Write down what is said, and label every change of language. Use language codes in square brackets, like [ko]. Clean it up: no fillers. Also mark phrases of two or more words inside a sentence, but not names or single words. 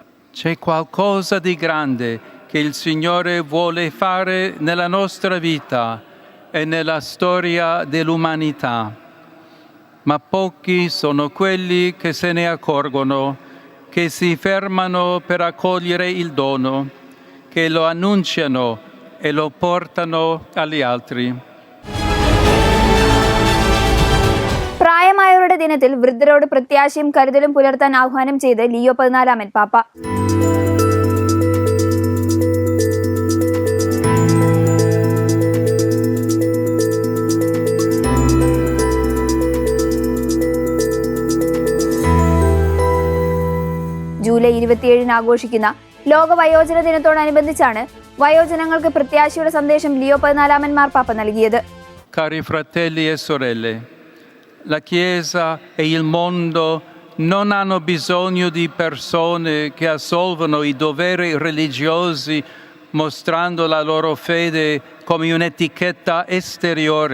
[it] C'è qualcosa di grande che il Signore vuole fare nella nostra vita e nella storia dell'umanità. Ma pochi sono quelli che se ne accorgono, che si fermano per accogliere il dono, che lo annunciano e lo portano agli altri. [ml] പ്രായമായവരുടെ ദിനത്തിൽ വൃദ്ധരോട് പ്രത്യാശയും കരുതലും പുലർത്താൻ ആഹ്വാനം ചെയ്ത് ലിയോ 14 പാപ്പ. ജൂലൈ 27 ആഘോഷിക്കുന്ന ലോക വയോജന ദിനത്തോടനുബന്ധിച്ചാണ് വയോജനങ്ങൾക്ക് പ്രത്യാശയുടെ സന്ദേശം ലിയോ 14 മാർപ്പാപ്പ നൽകിയത്. [it] Cari fratelli e sorelle, la Chiesa e il mondo non hanno bisogno di persone che assolvono i doveri religiosi mostrando la loro fede come un'etichetta esteriore.